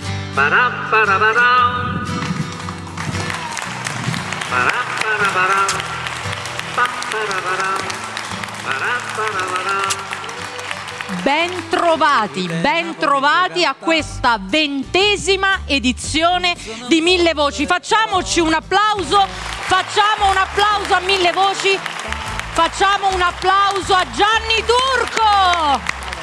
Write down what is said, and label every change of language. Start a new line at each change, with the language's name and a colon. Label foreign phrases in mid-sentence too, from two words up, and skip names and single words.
Italian: Ba-da-ba-da-ba-dam. Ba-da-ba-da-ba-dam. Ba-ba-da-ba-dam. Ba-da-ba-da-ba-dam. Ben trovati a questa 20ª edizione di Mille Voci. Facciamoci un applauso a Mille Voci, facciamo un applauso a Gianni Turco!